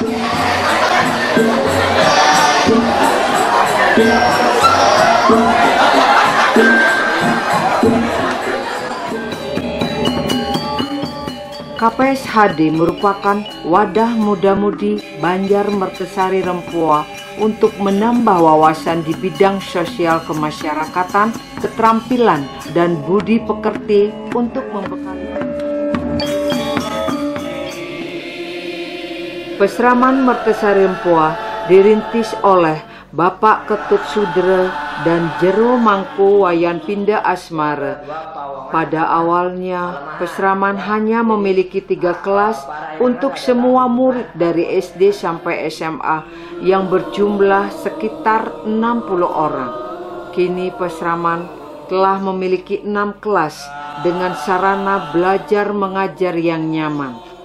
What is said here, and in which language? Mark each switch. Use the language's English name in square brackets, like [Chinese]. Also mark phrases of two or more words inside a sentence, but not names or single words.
[Indonesian] KPSHD merupakan wadah muda-mudi Banjar Mertesari Rempoa untuk menambah wawasan di bidang sosial kemasyarakatan, keterampilan, dan budi pekerti untuk membekali. Pesraman Mertesari Rempoa dirintis oleh Bapak Ketut Sudra dan Jero Mangku Wayan Pinda Asmara. Pada awalnya, pesraman hanya memiliki 3 kelas untuk semua murid dari SD sampai SMA yang berjumlah sekitar 60 orang. Kini pesraman telah memiliki 6 kelas dengan sarana belajar mengajar yang nyaman.